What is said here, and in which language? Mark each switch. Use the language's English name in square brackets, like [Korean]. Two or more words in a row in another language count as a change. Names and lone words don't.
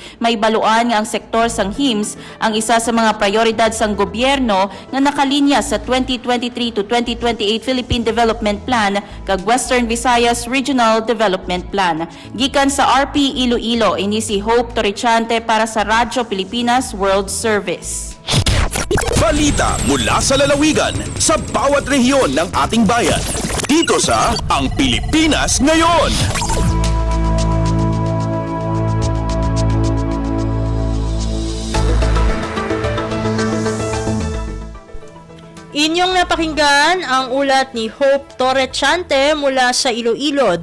[Hiligaynon] May baluan nga ang sektor sang HIMSS ang isa sa mga prioridad sang gobyerno nga nakalinya sa 2023 to 2028 [English] Philippine Development Plan kag Western Visayas Regional Development Plan. [Hiligaynon] Gikan sa RP Iloilo, ini si Hope Torrechante para sa [English] Radyo Pilipinas World Service. [Filipino] Balita mula sa lalawigan sa bawat rehiyon ng ating bayan. Dito sa Ang Pilipinas Ngayon. Inyong napakinggan ang ulat ni Hope Torrechante mula sa Iloilo.